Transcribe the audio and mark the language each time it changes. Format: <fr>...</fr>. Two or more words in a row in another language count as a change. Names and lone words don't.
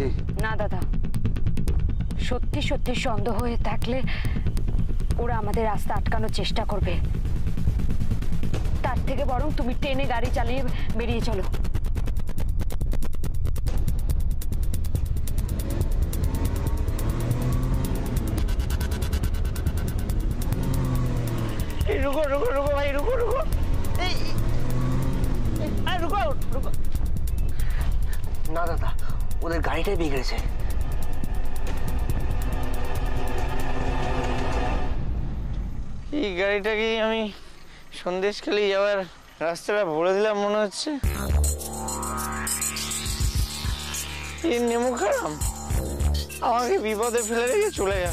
<bn>না দাদা, সত্যি সত্যি সন্দেহ হয়ে থাকলে ওরা আমাদের রাস্তা আটকানোর চেষ্টা করবে। তার থেকে বরং তুমি ট্রেনে গাড়ি চালিয়ে বেরিয়ে চলো।</bn> <hi>रुको रुको रुको भाई, रुको रुको, रुको रुको।</hi> <bn>না দাদা, ওদের গাড়িটাই বিগড়েছে। এই গাড়িটাকে আমি সন্দেশখালি যাওয়ার রাস্তাটা বলে দিলাম মনে হচ্ছে। এই নেমু খারাম আমাকে বিপদে ফেলে রেখে চলে গেল।</bn>